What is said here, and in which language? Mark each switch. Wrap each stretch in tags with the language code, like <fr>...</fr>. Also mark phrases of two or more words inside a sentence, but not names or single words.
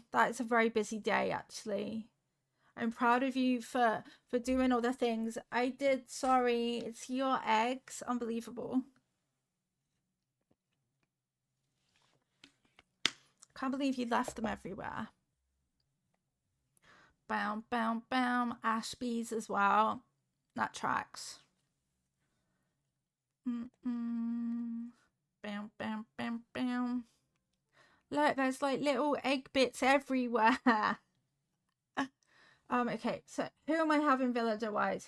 <en>That is a very busy day, actually. I'm proud of you for doing all the things. I did, sorry. It's your eggs. Unbelievable. Can't believe you left them everywhere. Bam, bam, bam. Ashby's as well. That tracks. Bam, bam, bam, bam. Look, there's like little egg bits everywhere. Okay, so who am I having villager wise?</en>